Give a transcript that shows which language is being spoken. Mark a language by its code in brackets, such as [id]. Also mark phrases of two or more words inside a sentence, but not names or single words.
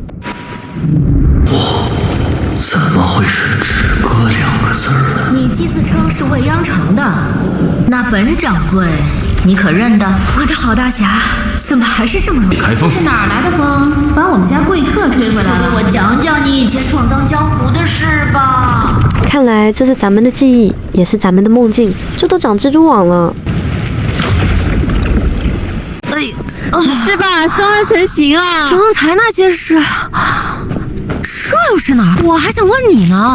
[zh] 怎麼會是止戈2個字呢？你既自稱是未央城的，那本掌櫃你可認得？我的好大俠，怎麼還是這麼容易？開封是哪來的風，把我們家貴客吹回來了？給我講講你以前闖蕩江湖的事吧。看來這是咱們的記憶，也是咱們的夢境，這都長蜘蛛網了。是吧？双人成行啊！刚才那些事，这又是哪儿？我還想問你呢。